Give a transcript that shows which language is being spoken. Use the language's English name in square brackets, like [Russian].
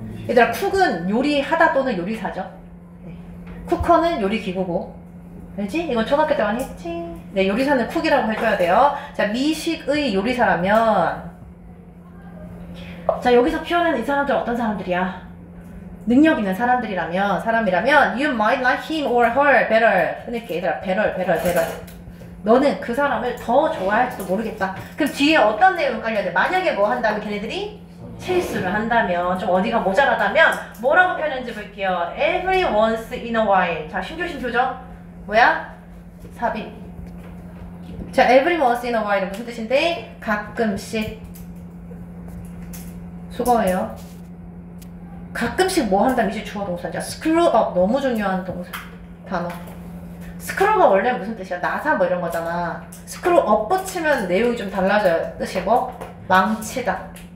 [Korean] 얘들아 쿡은 요리하다 또는 요리사죠. 네. 쿠커는 요리기구고, 알지? 이건 초등학교 때 많이 했지? 네, 요리사는 쿡이라고 해줘야 돼요. 자, 미식의 요리사라면, 자, 여기서 표현하는 이 사람들 어떤 사람들이야? [English] 능력 있는 사람이라면 you might like him or her better. [Korean] 끊을게. 얘들아, better. 너는 그 사람을 더 좋아할지도 모르겠다. 그럼 뒤에 어떤 내용을 깔려야 돼? 만약에 뭐 한다면 걔네들이 실수를 한다면, 좀 어디가 모자라다면 뭐라고 표현했는지 볼게요. [English] every once in a while. 자, 심조죠? 뭐야? 삽입. [Korean] 자, every once in a while 은 무슨 뜻인데? 가끔씩. 수거예요. 가끔씩 뭐 한다면 이제 주어 동사죠. screw up, 너무 중요한 동사 단어. 스크롤가 원래 무슨 뜻이야? 나사 뭐 이런 거잖아. 스크롤 업 붙이면 내용이 좀 달라져요. 뜻이 뭐? 망치다.